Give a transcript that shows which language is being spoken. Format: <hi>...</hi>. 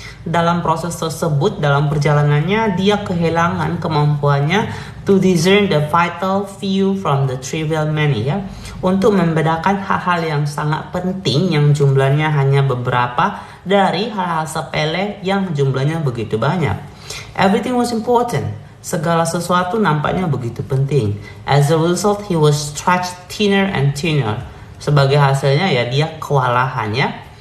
<id>Dalam proses tersebut, dalam perjalanannya, dia kehilangan kemampuannya</id> <en>to discern the vital few from the trivial many</en> <id>ya, untuk membedakan hal-hal yang sangat penting yang jumlahnya hanya beberapa dari hal-hal sepele yang jumlahnya begitu banyak.</id> <en>Everything was important.</en> <id>Segala sesuatu nampaknya begitu penting.</id> <en>As a result, he was stretched thinner and thinner.</en> <id>Sebagai hasilnya ya dia kewalahannya.</id>